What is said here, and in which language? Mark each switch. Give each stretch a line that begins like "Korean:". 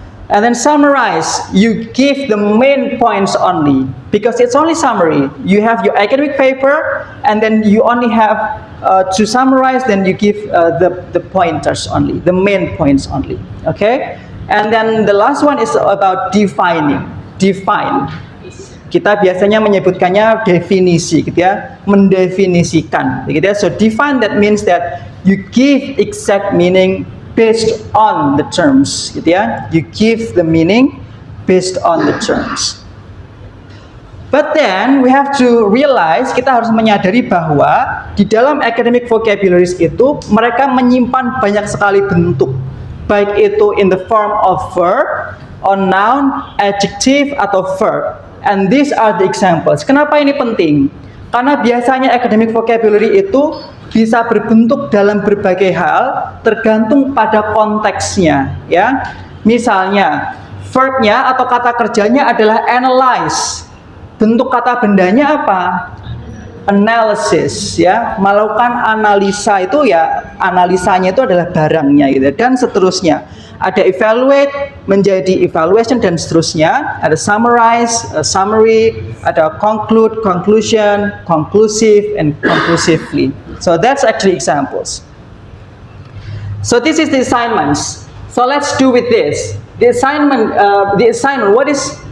English: And then summarize, you give the main points only, because it's only summary. You have your academic paper, and then you only have to summarize, then you give the pointers only, the main points only, okay? And then the last one is about defining, define.
Indonesian: Kita biasanya menyebutkannya definisi, gitu ya, mendefinisikan, gitu ya.
English: So define, that means that you give exact meaning based on the terms,
Indonesian: gitu ya.
English: You give the meaning based on the terms. But then we have to realize,
Indonesian: kita harus menyadari bahwa di dalam academic vocabularies itu mereka menyimpan banyak sekali bentuk, baik itu
English: in the form of verb, or noun, adjective,
Indonesian: atau verb.
English: And these are the examples.
Indonesian: Kenapa ini penting? Karena biasanya academic vocabulary itu bisa berbentuk dalam berbagai hal tergantung pada konteksnya, ya. Misalnya, verbnya atau kata kerjanya adalah analyze. Bentuk kata bendanya apa? Analysis, ya. Melakukan analisa itu ya, analisanya itu adalah barangnya, gitu, dan seterusnya. Ada evaluate menjadi evaluation dan seterusnya. Ada summarize, summary, ada conclude, conclusion, conclusive,
English: and conclusively. So that's actually examples. So this is the assignments. So let's do with this. The assignment. What is?